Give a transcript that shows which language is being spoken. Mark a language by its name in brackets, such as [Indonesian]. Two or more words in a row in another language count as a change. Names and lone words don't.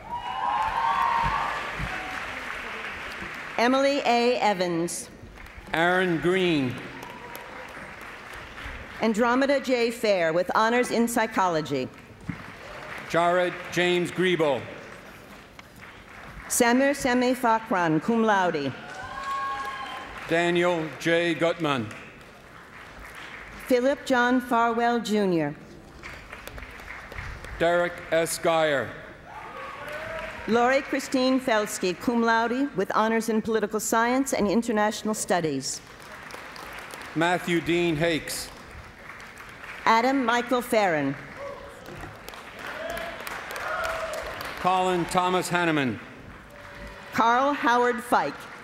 [English] Emily A. Evans. Aaron Green. Andromeda J. Fair with honors in psychology. Jared James Griebel. Samir Semi Fakran, cum laude. Daniel J. Gutman. Philip John Farwell, Jr. Derek S. Geyer. Lori Christine Felsky, cum laude, with honors in political science and international studies. Matthew Dean Hakes. Adam Michael Farron. Colin Thomas Hanneman. Carl Howard Fike.